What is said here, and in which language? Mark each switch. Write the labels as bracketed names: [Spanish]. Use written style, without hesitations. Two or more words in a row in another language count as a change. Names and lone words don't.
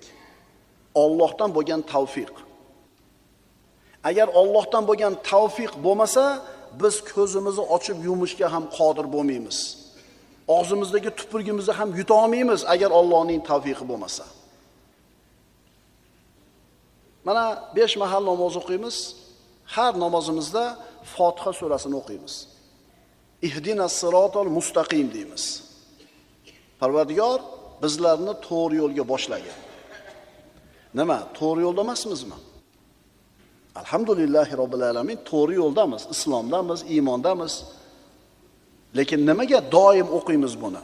[Uzbek] Allohdan bo'lgan tavfiq. Agar Allohdan bo'lgan tavfiq bo'lmasa, biz ko'zimizni ochib yumishga ham qodir bo'lmaymiz. Og'zimizdagi tupurgimizni ham yuta olmaymiz agar Allohning tavfiqi bo'lmasa. Mana 5 mahal namoz o'qiymiz. Har namozimizda Fotiha surasini o'qiymiz. [Arabic] اهدنا الصراط المستقيم deymiz. [Uzbek] Parvardigor bizlarni to'g'ri yo'lga boshlagin. Nima? To'g'ri yo'lda emasmizmi? [Arabic] الحمد لله رب العالمين, to'g'ri yo'ldamiz, islomdamiz, iymondamiz. [Uzbek] Lekin nimaga doim o'qiymiz buni?